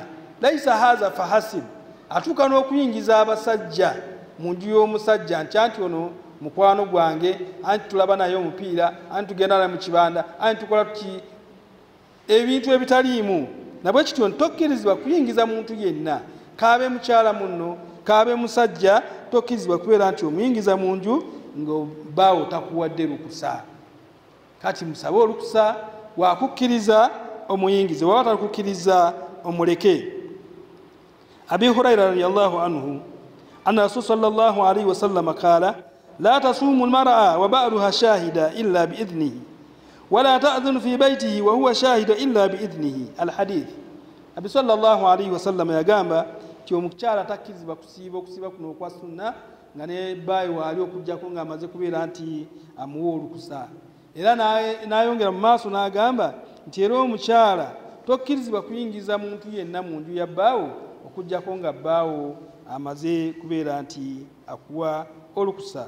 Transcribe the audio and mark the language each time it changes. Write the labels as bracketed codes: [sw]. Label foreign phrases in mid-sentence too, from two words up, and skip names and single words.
[ar] ليس هذا فحسب, [lg] atuuka n'okuyingiza abasajja mu nju y'omusajja nti ono mukwano gwange, anti tulaba naye omupiira, anti tugenda naye mu kibanda, anti tukola tuki, ebintu ebitaliimu nabwe kityo tokkirizibwa kuyingiza muntu yenna kaabe mukyala munno kaabe musajja tokkirizibwa kubeera nti omuyingiza mu nju ng'obbaawo takuwadde lukusa. Kati musabe olukusa wakukkiriza omuyingize, waba takukkiriza omuleke. [ar] أبي هريرة رضي الله عنه أن رسول صلى الله عليه وسلم قال لا تصوم المرأة وبعلها شاهد إلا بإذنه ولا تأذن في بيته وهو شاهد إلا بإذنه. [lg] Alhadith. Abi sallallahu alayhi wa sallam yagamba ti omukyala takkizibwa kusiiba kuno okwa sunna nga ne baayi waali okujjako ng'amaze kubeera nti amuwa olukusa. Era n'ayongera mu maaso n'agamba nti era omukyala tokkirizibwa kuyingiza muntu yenna mu nju ya bbaawo okujjako nga bbaawo amaze kubeera nti akuwa olukusa.